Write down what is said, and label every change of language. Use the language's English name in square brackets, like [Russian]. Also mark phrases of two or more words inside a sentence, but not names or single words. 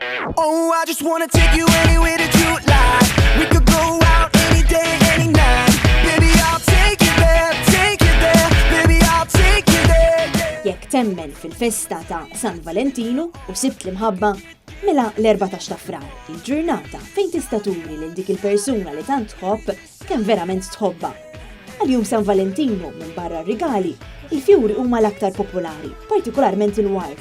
[English] Oh, I just wanna take you anywhere that you like. We could go out any day, any night. Baby, I'll take you there, baby, I'll take you there. [Maltese] Jekk temmen fil-festa ta' San Valentino u sibt l-imħabba, mela l-14 ta' frar, il-ġurnata fejn tista' turi lil dik il-persuna li tant tħobb kemm verament tħobba. Għal-jum San Valentino minn barra r-rigali, il-fjuri huma l-aktar popolari, partikolarment il-wart.